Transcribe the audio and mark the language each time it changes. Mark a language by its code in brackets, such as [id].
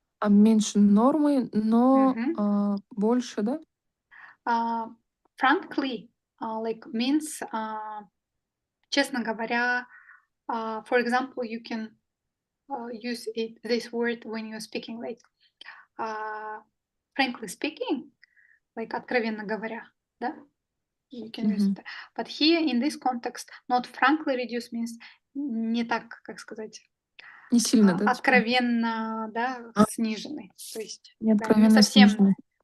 [ru] Меньше нормы, но больше, да? [en] Frankly, like means, [ru] честно говоря, [en] for example, you can use this word when you're speaking, like frankly speaking, like [ru] откровенно говоря, да? [en] You can use it. But here in this context, not frankly reduced means [ru] не так, как сказать, не сильно, да? Откровенно, да, сниженный. То есть не откровенно сниженный.